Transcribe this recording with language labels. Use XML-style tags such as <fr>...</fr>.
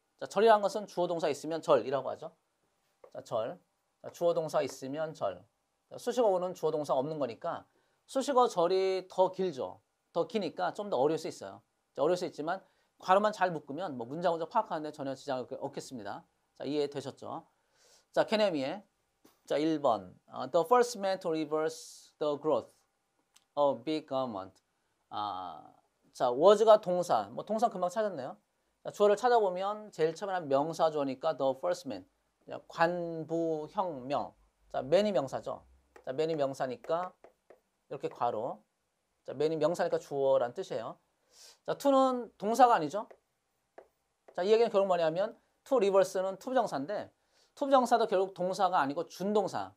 <ko>자, 절이라는 것은 주어 동사 있으면 절이라고 하죠. 자, 절. 자, 주어 동사 있으면 절. 자, 수식어 구는 주어 동사 없는 거니까 수식어 절이 더 길죠. 더 기니까 좀 더 어려울 수 있어요. 자, 어려울 수 있지만 괄호만 잘 묶으면 뭐 문장 파악하는데 전혀 지장을 없겠습니다. 자, 이해되셨죠? 자, 케네미의 자, 1번.</ko> <en>The first man to reverse the growth of big government.</en> <ko>자, was가 동사. 뭐 동사 금방 찾았네요. 자, 주어를 찾아보면 제일 처음에는 명사 주어니까</ko> <en>the first man.</en> <ko>자, 관부혁명. 자, man이 명사죠. 자, man이 명사니까 이렇게 괄호. 자, man이 명사니까 주어란 뜻이에요. 자, to는 동사가 아니죠. 자, 이 얘기는 결국 뭐냐면 to reverse는 투부정사인데, 투부정사도 결국 동사가 아니고 준동사.</ko>